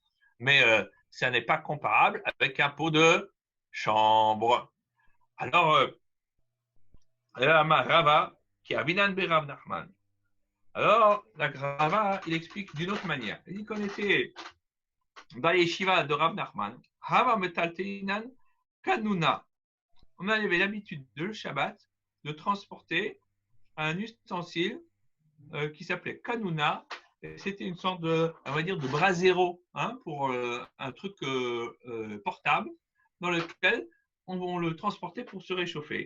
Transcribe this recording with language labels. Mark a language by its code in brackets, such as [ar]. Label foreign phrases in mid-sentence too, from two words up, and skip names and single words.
[fr] Mais ça n'est pas comparable avec un pot de chambre. Alors, Rava, qui a Binan Berav Nachman. Alors, la Rava, il explique d'une autre manière. Il dit qu'on était dans les Yeshiva de Rav Nachman. [arc] הוה מטלטלינן כנונא. [fr] On avait l'habitude de le Shabbat de transporter un ustensile qui s'appelait kanuna. C'était une sorte de, on va dire, de brasero, hein, pour un truc portable dans lequel on le transportait pour se réchauffer.